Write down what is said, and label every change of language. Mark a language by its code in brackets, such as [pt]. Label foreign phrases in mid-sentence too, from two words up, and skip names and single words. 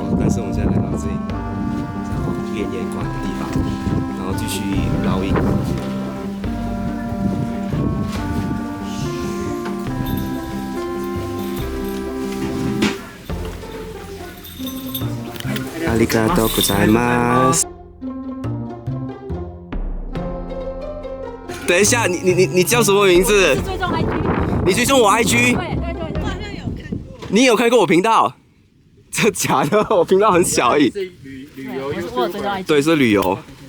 [zh] 但是我们现在来到这里烈焰馆的地方，然后继续烙印。 [ja] ありがとうございます。 [zh] 等一下，你叫什么名字？追踪 IG。你追踪我 IG？对，我好像有看过。你有看过我频道？这假的，我频道很小而已。旅游，我有追踪 IG。对，是旅游。